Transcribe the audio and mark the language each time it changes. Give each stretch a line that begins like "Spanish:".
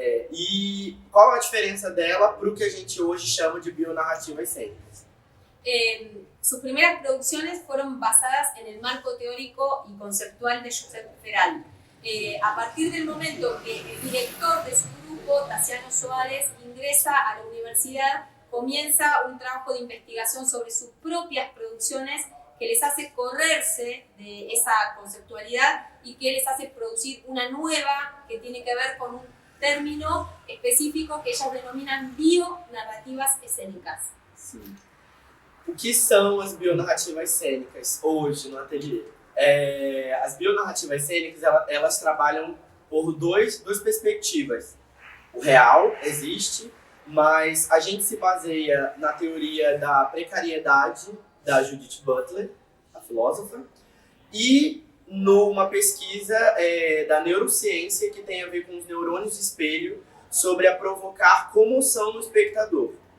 Portuguese: E qual a diferença dela para o que a gente hoje chama de bionarrativas cênicas?
Spanish: Sus primeras producciones fueron basadas en el marco teórico y conceptual de Josep Peral. A partir del momento que el director de su grupo, Tassiano Soares, ingresa a la universidad, comienza un trabajo de investigación sobre sus propias producciones que les hace correrse de esa conceptualidad y que les hace producir una nueva que tiene que ver con un término específico que ellos denominan bionarrativas escênicas.
Portuguese: Sim. O que são as bionarrativas cênicas hoje no ateliê? As bionarrativas cênicas, elas trabalham por duas perspectivas. O real existe, mas a gente se baseia na teoria da precariedade da Judith Butler, a filósofa, e numa pesquisa da neurociência que tem a ver com os neurônios espelho sobre a provocar comoção no espectador.